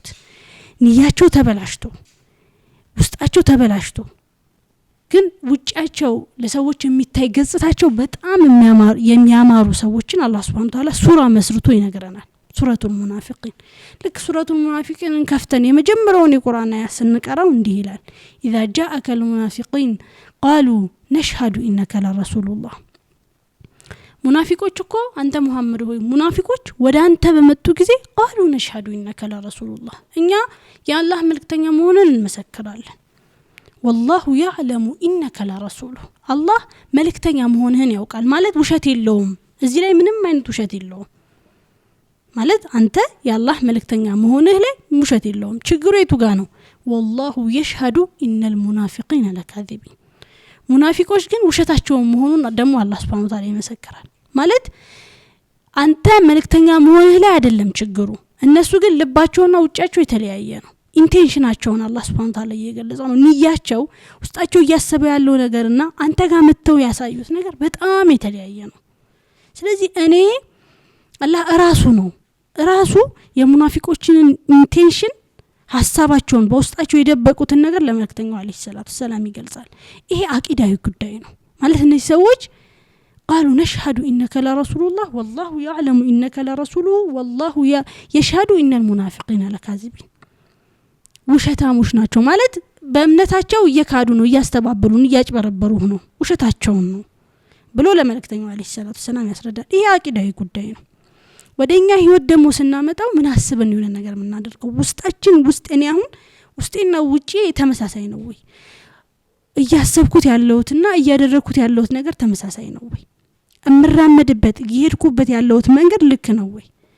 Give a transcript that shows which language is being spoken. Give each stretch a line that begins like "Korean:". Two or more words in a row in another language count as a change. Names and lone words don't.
Amharic: ንያቸው ተበላሽቶ ውስጣቸው ተበላሽቶ ግን ውጫቸው ለሰዎች የሚታይ ገጽታቸው በጣም የሚያማሩ ሰዎችን አላህ
Arabic: سبحانه وتعالى
Amharic: ሱራ መስርቶ ይነግረናል። ሱረቱል ሙናፊቂን ልክ ሱረቱል ሙናፊቂን ከፍተን የመጀመሪያውን የቁርአን አያ ስንቀራው እንዲህ ይላል
Arabic: إذا جاءك المنافقين قالوا نشهد إنك لرسول الله።
Amharic: ሙናፊቆች እኮ አንተ መሐመድ ሆይ ሙናፊቆች ወደ አንተ በመጡ ጊዜ
Arabic: قالوا نشهد إنك لرسول الله፣
Amharic: እኛ የአላህ መልእክተኛ መሆኑን እንመሰክራለን።
Arabic: والله يعلم إنك لرسوله፣
Amharic: الله መልእክተኛ መሆንህን ያውቃል ማለት ውሸት የለውም። እዚህ ላይ ምንም አይነት ውሸት የለውም ማለት አንተ የአላህ መልእክተኛ መሆንህ ላይ ውሸት የለውም። ችግሩ የቱ ጋር ነው?
Arabic: والله يشهد إن المنافقين لكاذبين፣
Amharic: ሙናፊቆች ግን ውሸታቸው መሆኑን ደግሞ አላህ
Arabic: سبحانه وتعالى
Amharic: ይመሰክራል። ማለት አንተ መልእክተኛ መሆንህ ላይ አይደለም ችግሩ፣ እነሱ ግን ልባቸውና ውጫቸው የተለያየ ነው። ኢንቴንሽናቸውን አላህ
Arabic: سبحانه وتعالى
Amharic: እየገለጸ ነው። ንያቸው ውስጣቸው እያሰበ ያለው ነገርና አንተ ጋር መተው ያሳዩት ነገር በጣም የተለያየ ነው። ስለዚህ እኔ አላህ ራሱ የሙናፊቆችን ኢንቴንሽን ሐሳባቸውን በውስጣቸው የደበቁትን ነገር ለመልእክተኛው
Arabic: عليه الصلاة والسلام
Amharic: ይገልጻል። ይሄ አቂዳዊ ጉዳይ ነው። ማለት እነዚህ ሰዎች
Arabic: قالوا نشهد إنك لرسول الله والله يعلم إنك لرسوله والله يشهد إن المنافقين لكاذبين።
Amharic: ውሸታሞች ናቸው ማለት በእምነታቸው እየካዱ ነው፣ እያስተባበሉ ነው፣ እያጭበረበሩ ነው፣ ውሸታቸው ነው ብሎ ለመልእክተኛው
Arabic: عليه الصلاة والسلام
Amharic: ያስረዳል። ይሄ አቂዳዊ ጉዳይ ነው። ወደኛ ህይወት ደግሞ ስናመጣው ምን አስበን የሆነ ነገር ምናደርገው ውስጣችን ውስጥ እኔ አሁን ውስጤና ውጪ ተመሳሳይ ነው ወይ እያሰብኩት ያለውትና እያደረኩት ያለውት ነገር ተመሳሳይ ነው ወይ እምራመድበት እየሄድኩበት ያለውት መንገድ ልክ ነው ወይ